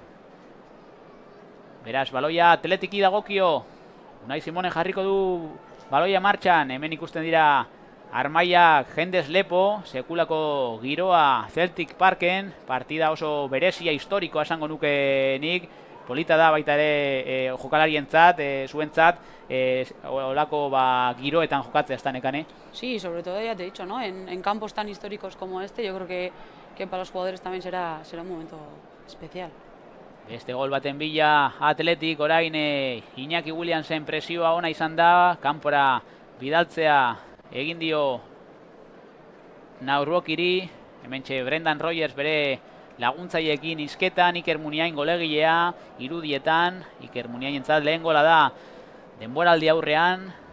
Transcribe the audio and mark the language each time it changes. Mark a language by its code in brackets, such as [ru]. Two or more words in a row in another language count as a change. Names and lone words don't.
[eu] beraz baloia Athletiki dagokio, Unai Simone jarriko du baloia martxan, hemen ikusten dira Armaiak jendez lepo, sekulako giroa Celtic Parken, partida oso berezia historikoa esango nuke nik, polita da baita ere jokalarientzat, zuentzat, olako giroetan jokatzea ez da Nekane. [es] Sí, sobre todo ya te he dicho, ¿no? En campos tan históricos como este, yo creo que para los jugadores también será un momento especial. [eu] Beste gol baten bila Athletic, orain Iñaki Williamsen presioa ona izan da, kanpora bidaltzea egin dio Naurrokiri, hementxe Brendan Rogers bere laguntzaileekin izketan, Iker Muniain golegilea, irudietan, Iker Muniainentzat lehen gola da denboraldi aurrean,